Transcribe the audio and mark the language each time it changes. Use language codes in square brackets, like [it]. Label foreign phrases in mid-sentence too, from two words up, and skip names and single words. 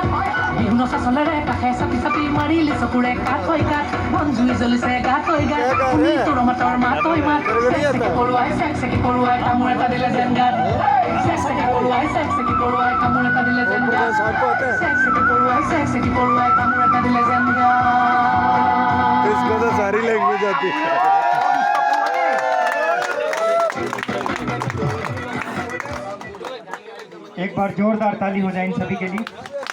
[as] বিহু নচা চলেৰে কাষে চাপি চাপি মাৰিলে চকুৰে কাঠ হৈ কাঠ মন জুই জ্বলিছে গাত হৈ গাত শুনি তোৰ মাতৰ মাত হৈ মাত চেক চেকি পৰুৱাই কামোৰ এটা দিলে যেন গাত চেক চেকি পৰুৱাই কামোৰ এটা দিলে যেন গাত চেক চেকি পৰুৱাই কামোৰ এটা দিলে যেন গাত [hi] इसको तो सारी लैंग्वेज आती है एक बार जोरदार ताली हो जाए इन सभी के लिए।